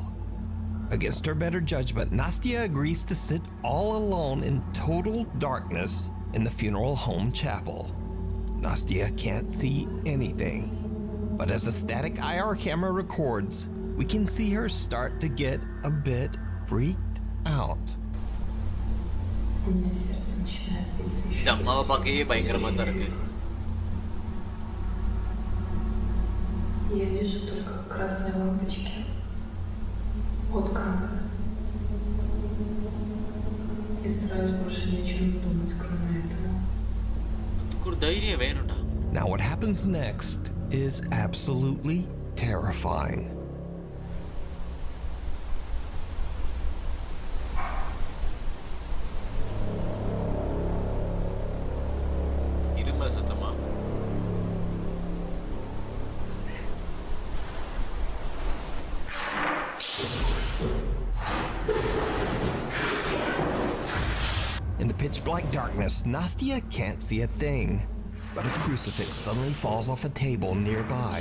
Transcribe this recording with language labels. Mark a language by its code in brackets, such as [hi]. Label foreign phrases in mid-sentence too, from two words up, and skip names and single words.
[en] Against her better judgment, Nastya agrees to sit all alone in total darkness in the funeral home chapel. Nastya can't see anything, but as a static IR camera records, we can see her start to get a bit freaked out. [ta] இந்த அம்மாவை பார்க்கவே பயங்கரமா தான் இருக்கு. [ru] Я вижу только красные лампочки от камеры. И стараюсь больше ни о чем не думать, кроме этого. [ta] அதுக்கு ஒரு தைரியம் வேணும்டா. [en] Now what happens next is absolutely terrifying. [ta] இருமல சத்தமா? [en] In the pitch black darkness, Nastya can't see a thing, but a crucifix suddenly falls off a table nearby.